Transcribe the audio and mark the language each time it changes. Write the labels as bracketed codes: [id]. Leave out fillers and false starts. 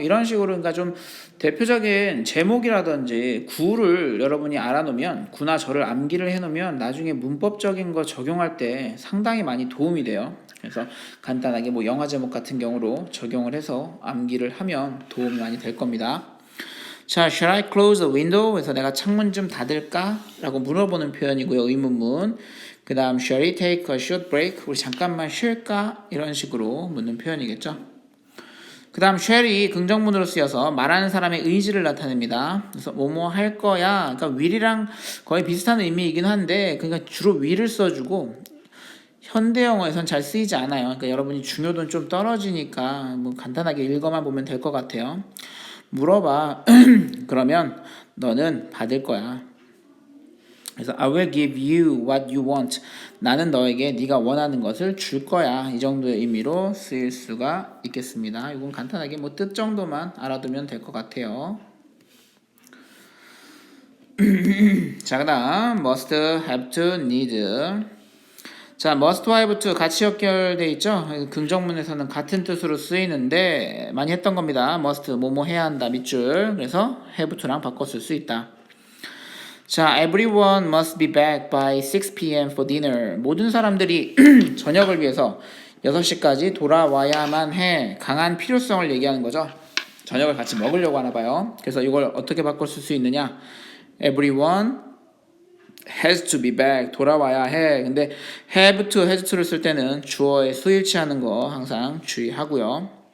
[ko] 이런 식으로 그러니까 좀 대표적인 제목이라든지 구를 여러분이 알아놓으면 구나 절을 암기를 해놓으면 나중에 문법적인 거 적용할 때 상당히 많이 도움이 돼요. 그래서 간단하게 뭐 영화 제목 같은 경우로 적용을 해서 암기를 하면 도움이 많이 될 겁니다. [en] 자, shall I close the window? [ko] 그래서 내가 창문 좀 닫을까? 라고 물어보는 표현이고요. 의문문. 그 다음 [en] shall we take a short break? [ko] 우리 잠깐만 쉴까? 이런 식으로 묻는 표현이겠죠. 그 다음 shall이 긍정문으로 쓰여서 말하는 사람의 의지를 나타냅니다. 그래서 뭐뭐 할 거야. 그러니까 will이랑 거의 비슷한 의미이긴 한데 그러니까 주로 will을 써주고 현대 영어에선 잘 쓰이지 않아요. 그러니까 여러분이 중요도는 좀 떨어지니까 뭐 간단하게 읽어만 보면 될 것 같아요. 물어봐. 그러면 너는 받을 거야. [en] 그래서 I will give you what you want. [ko] 나는 너에게 네가 원하는 것을 줄 거야. 이 정도의 의미로 쓰일 수가 있겠습니다. 이건 간단하게 뭐 뜻 정도만 알아두면 될 것 같아요. 자, 그다음 must, have to, need. 자, must와 have to 같이 연결돼 있죠. 긍정문에서는 같은 뜻으로 쓰이는데 많이 했던 겁니다. must 뭐뭐 해야 한다 밑줄. 그래서 have to랑 바꿔 쓸 수 있다. [en] 자, everyone must be back by 6 p.m. for dinner. [ko] 모든 사람들이 저녁을 위해서 6시까지 돌아와야만 해. 강한 필요성을 얘기하는 거죠. 저녁을 같이 먹으려고 하나 봐요. 그래서 이걸 어떻게 바꿔 쓸 수 있느냐? [en] everyone has to be back. [ko] 돌아와야 해. 근데 have to, has to를 쓸 때는 주어의 수일치하는 거 항상 주의하고요.